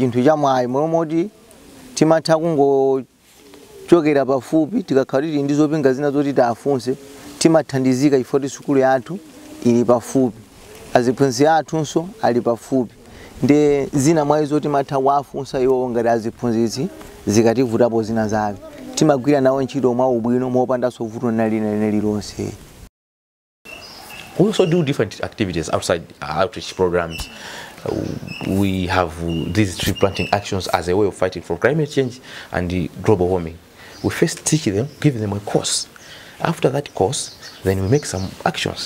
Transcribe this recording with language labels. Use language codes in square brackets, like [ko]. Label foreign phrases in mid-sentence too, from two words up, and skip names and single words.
[ny] chinthu chamwayi momoti timatha kungochokera pafupi tikakhala tili ndi zopinga zina zoti tiafunse timathandizika chifukwa kuti sukulu yathu ili pafupi, aziphunzitsi athunso ali pafupi, ndi zina mwa izo timatha kuafunsa iwo ngati aziphunzitsi zikativutapo zina zake timagwira nawo ntchito mwa ubwino mopandanso vuto lina lilonse. [en] We also do different activities outside outreach programs. We have these tree planting actions as a way of fighting for climate change and the global warming. We first teach them, give them a course. After that course, then we make some actions.